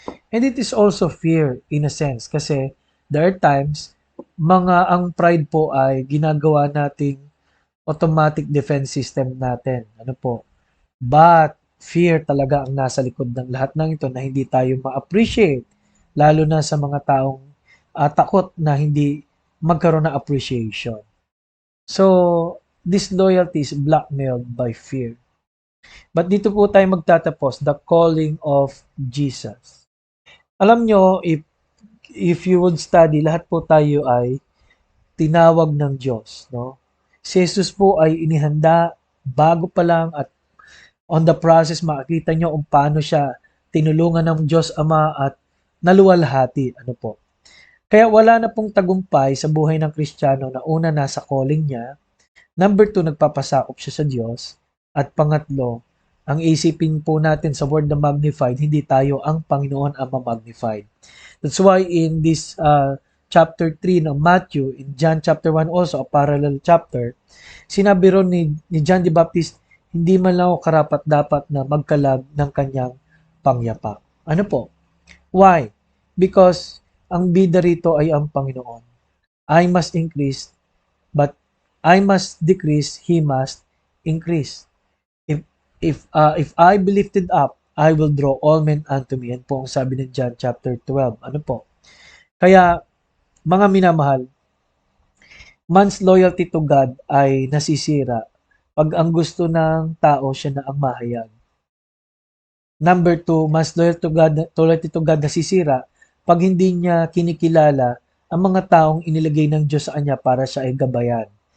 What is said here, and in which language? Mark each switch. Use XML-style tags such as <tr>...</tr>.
<en>And it is also fear in a sense kasi there are times</en> <tl>ang pride po ay ginagawa nating automatic defense system natin. Ano po? But fear talaga ang nasa likod ng lahat ng ito na hindi tayo ma-appreciate. Lalo na sa mga taong takot na hindi magkaroon ng appreciation.</tl> <en>So, disloyalty is blackmailed by fear.</en> <tl>But dito po tayo magtatapos,</tl> <en>the calling of Jesus.</en> <tl>Alam nyo,</tl> <en>if you would study,</en> <tl>lahat po tayo ay tinawag ng Diyos. No? Si Jesus po ay inihanda bago pa lang at on the process, makikita nyo kung paano siya tinulungan ng Diyos Ama at naluwalhati. Ano po? Kaya wala na pong tagumpay sa buhay ng Kristiyano na una nasa calling niya, number 2, nagpapasakop siya sa Diyos, at pangatlo, ang isipin po natin sa word na magnified, hindi tayo ang Panginoon ang magnified.</tl> <en>That's why in this chapter 3 ng Matthew, in John chapter 1 also, a parallel chapter,</en> <tl>sinabi ron ni John the Baptist, hindi man lang ako karapat-dapat na magkalag ng kanyang pangyapak. Ano po? Why? Because ang bida rito ay ang Panginoon.</tl> <en>I must increase, but I must decrease, He must increase. If I be lifted up, I will draw all men unto me.</en> <tl>Yan po ang sabi ng John chapter 12. Ano po? Kaya, mga minamahal,</tl> <en>man's loyalty to God</en> <tl>ay nasisira pag ang gusto ng tao siya na ang mahayag. Number 2,</tl> <en>man's loyalty to God</en> <tl>nasisira pag hindi niya kinikilala ang mga taong inilagay ng Diyos sa kanya para siya ay gabayan.</tl>